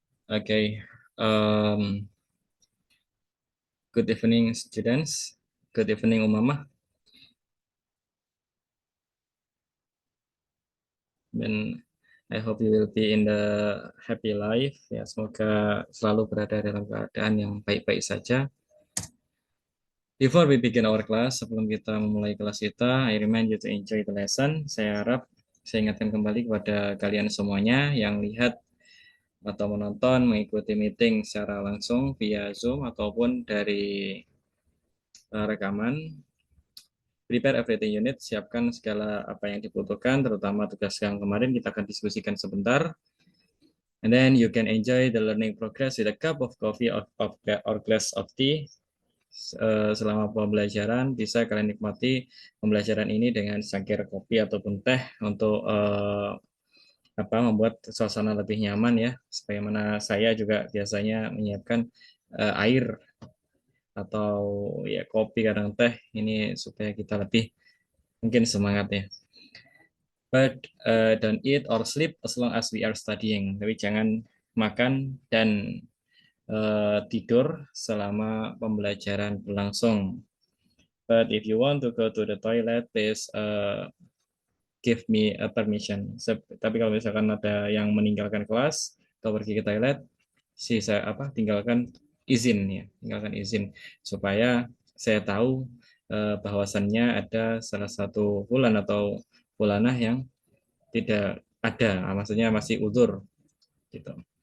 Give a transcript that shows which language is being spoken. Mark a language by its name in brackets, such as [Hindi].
[English] Oke, um, good evening students, good evening Umamah, dan I hope you will be in the happy life. [Indonesian] Ya, semoga selalu berada dalam keadaan yang baik-baik saja. [English] Before we begin our class, [Indonesian] sebelum kita memulai kelas kita, [English] I remind you to enjoy the lesson. [Indonesian] Saya harap saya ingatkan kembali kepada kalian semuanya yang lihat atau menonton, mengikuti meeting secara langsung via Zoom ataupun dari rekaman. [English] Prepare everything you need, [Indonesian] siapkan segala apa yang dibutuhkan, terutama tugas yang kemarin kita akan diskusikan sebentar. [English] And then you can enjoy the learning progress with a cup of coffee or glass of tea. [Indonesian] Selama pembelajaran bisa kalian nikmati pembelajaran ini dengan secangkir kopi ataupun teh untuk membuat suasana lebih nyaman ya. Sebagaimana saya juga biasanya menyiapkan air atau ya kopi kadang teh ini supaya kita lebih mungkin semangat ya. [English] But don't eat or sleep as long as we are studying. [Indonesian] Tapi jangan makan dan tidur selama pembelajaran berlangsung. [English] But if you want to go to the toilet, please give me a permission. [Indonesian] Tapi kalau misalkan ada yang meninggalkan kelas atau pergi ke toilet, saya tinggalkan izin ya, tinggalkan izin supaya saya tahu bahwasannya ada salah satu bulan atau bulanah yang tidak ada, maksudnya masih utur gitu.